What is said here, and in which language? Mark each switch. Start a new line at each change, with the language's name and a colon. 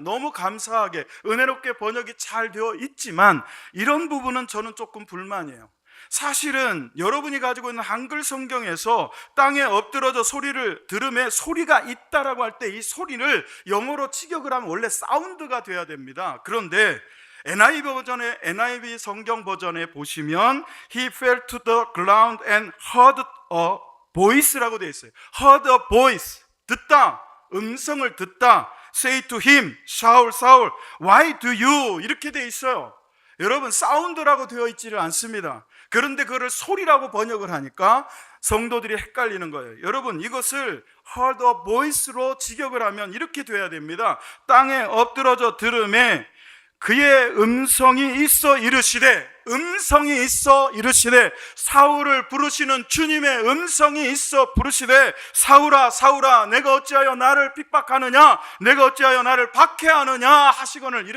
Korean: 너무 감사하게 은혜롭게 번역이 잘 되어 있지만 이런 부분은 저는 조금 불만이에요. 사실은 여러분이 가지고 있는 한글 성경에서 땅에 엎드러져 소리를 들음에 소리가 있다라고 할 때 이 소리를 영어로 직역을 하면 원래 사운드가 돼야 됩니다. 그런데 NIV 성경 버전에 보시면
English: He fell to the ground and heard a voice
Korean: 라고 되어 있어요.
English: Heard a voice,
Korean: 듣다, 음성을 듣다.
English: Say to him, Saul, Saul, why do you?
Korean: 이렇게 되어 있어요. 여러분, 사운드라고 되어 있지를 않습니다. 그런데 그거를 소리라고 번역을 하니까 성도들이 헷갈리는 거예요. 여러분, 이것을
English: heard a voice
Korean: 로 직역을 하면 이렇게 돼야 됩니다. 땅에 엎드러져 들음에 그의 음성이 있어 이르시되, 음성이 있어 이르시되, 사울을 부르시는 주님의 음성이 있어 부르시되 사울아 사울아 내가 어찌하여 나를 핍박하느냐, 내가 어찌하여 나를 박해하느냐 하시거늘.